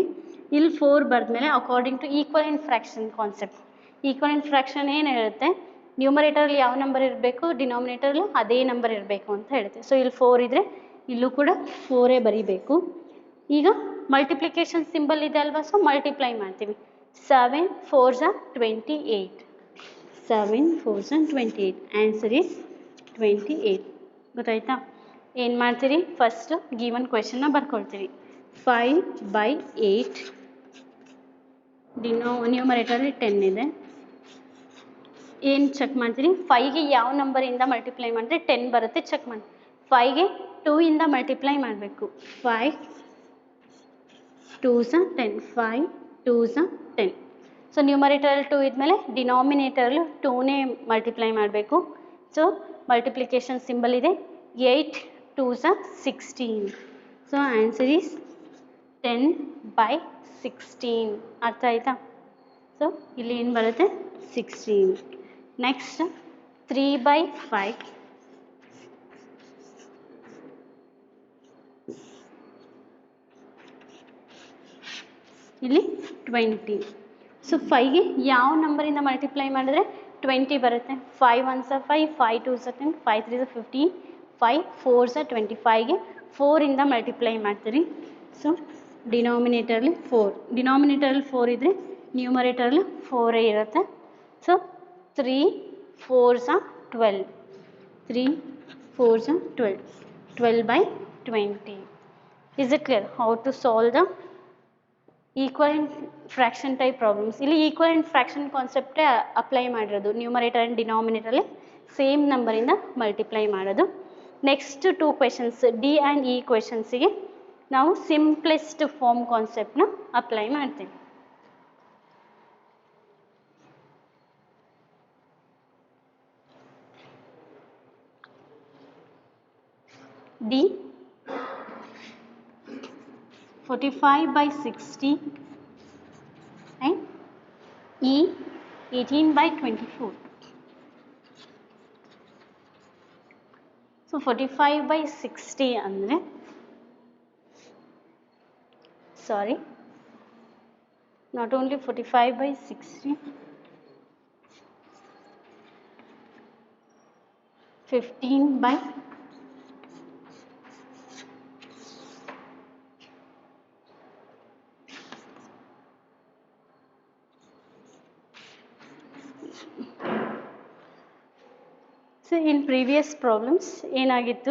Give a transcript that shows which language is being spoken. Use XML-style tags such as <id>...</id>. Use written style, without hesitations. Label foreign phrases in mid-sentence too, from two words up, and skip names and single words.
<kn>ಇಲ್ಲಿ 4 ಬರೆದ್ಮೇಲೆ</kn> <en>according to equivalent fraction concept, equivalent fraction</en> <kn>ಏನು ಹೇಳುತ್ತೆ? ನ್ಯೂಮರೇಟರಲ್ಲಿ ಯಾವ ನಂಬರ್ ಇರಬೇಕು, ಡಿನಾಮಿನೇಟರ್ಲು ಅದೇ ನಂಬರ್ ಇರಬೇಕು ಅಂತ ಹೇಳುತ್ತೆ. ಸೊ ಇಲ್ಲಿ 4 ಇದ್ದರೆ ಇಲ್ಲೂ ಕೂಡ 4 ಬರೀಬೇಕು. ಈಗ</kn> <en>multiplication symbol</en> <kn>ಇದೆ ಅಲ್ವಾ, ಸೊ ಮಲ್ಟಿಪ್ಲೈ ಮಾಡ್ತೀವಿ.</kn> <en>7 4s are 28. 7 4s are 28. answer is 28.</en> <kn>ಗೊತ್ತಾಯ್ತಾ? ಏನು ಮಾಡ್ತೀರಿ?</kn> <en>first given question</en> <kn>ಬರ್ಕೊಳ್ತೀರಿ. 5/8 ನ್ಯೂಮರೇಟರಲ್ಲಿ 10 ಇದೆ. ಏನು ಚೆಕ್ ಮಾಡ್ತೀರಿ? 5ಗೆ ಯಾವ ನಂಬರಿಂದ ಮಲ್ಟಿಪ್ಲೈ ಮಾಡಿದ್ರೆ 10 ಬರುತ್ತೆ ಚೆಕ್ ಮಾಡಿ. 5ಗೆ 2ಇಂದ ಮಲ್ಟಿಪ್ಲೈ ಮಾಡಬೇಕು.</kn> <en>5 2s are 10. 5 2s are 10.</en> <kn>ಸೊ ನ್ಯೂಮರೇಟರಲ್ಲಿ 2 ಇದ್ಮೇಲೆ ಡಿನಾಮಿನೇಟರ್ಲು 2ನೇ ಮಲ್ಟಿಪ್ಲೈ ಮಾಡಬೇಕು. ಸೊ</kn> <en>multiplication symbol</en> <kn>ಇದೆ.</kn> <en>8 2s are 16. so answer is 10/16.</en> <kn>ಅರ್ಥ ಆಯ್ತಾ? ಸೊ ಇಲ್ಲಿ ಏನು ಬರುತ್ತೆ? 16. ನೆಕ್ಸ್ಟ್ 3/5. ಇಲ್ಲಿ 20. ಸೊ 5ಗೆ ಯಾವ ನಂಬರಿಂದ ಮಲ್ಟಿಪ್ಲೈ ಮಾಡಿದ್ರೆ 20 ಬರುತ್ತೆ?</kn> <en>5 1s are 5, 5 2s are 10, 5 3s are 15, 5 4s are 25ಗೆ</en> <kn>4ಇಂದ ಮಲ್ಟಿಪ್ಲೈ ಮಾಡ್ತೀರಿ. ಸೊ ಡಿನಾಮಿನೇಟರ್ಲಿ 4, ಡಿನಾಮಿನೇಟರಲ್ಲಿ 4 ಇದ್ದರೆ ನ್ಯೂಮರೇಟರ್ಲಿ 4 ಇರುತ್ತೆ.</kn> <en>so 3 4s are 12. 3 4s are 12. 12/20. Is it clear how to solve the equivalent fraction type problems?</en> <kn>ಇಲ್ಲಿ</kn> <en>equivalent fraction concept</en> <kn>ಅಪ್ಲೈ ಮಾಡಿರೋದು.</kn> <en>numerator and denominator same number</en> <kn>ಮಲ್ಟಿಪ್ಲೈ ಮಾಡೋದು.</kn> <en>next 2 questions D and E questions</en> <kn>ನಾವು</kn> <en>simplest form concept apply</en> <kn>ಮಾಡ್ತೀವಿ.</kn> <en>ಡಿ 45/60 and E 18/24.</en> <kn>So 45/60 ಅಂದರೆ,</kn> <en>sorry, not only 45/60, 15/, so in previous problems</en> <kn>ಏನಾಗಿತ್ತು?</kn>